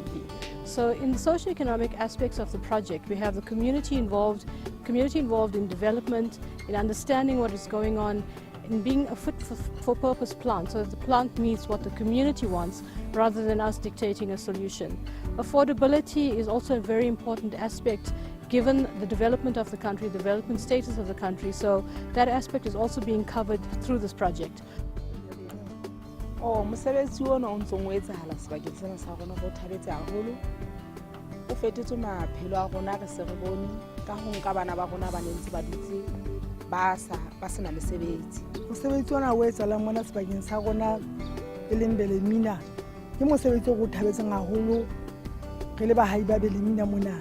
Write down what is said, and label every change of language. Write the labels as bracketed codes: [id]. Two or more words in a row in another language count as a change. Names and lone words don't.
[en] So in the socio-economic aspects of the project, we have the community involved in development, in understanding what is going on, in being a fit-for-purpose plant, so that the plant meets what the community wants rather than us dictating a solution. Affordability is also a very important aspect given the development of the country, the development status of the country, so that aspect is also being covered through this project. [st] Mosebetsi ona o ntsong o etsahala sebakeng sena sa rona go thabetse haholo. O fetetse maphelo a rona re se re bone ka ho nka bana ba rona ba nentse ba dutse ba sena mesebetsi. Mosebetsi ona o etsahalang mona sebakeng sa rona e leng Belemina ke mosebetsi o go thabetseng haholo re le bahai ba Belemina mona.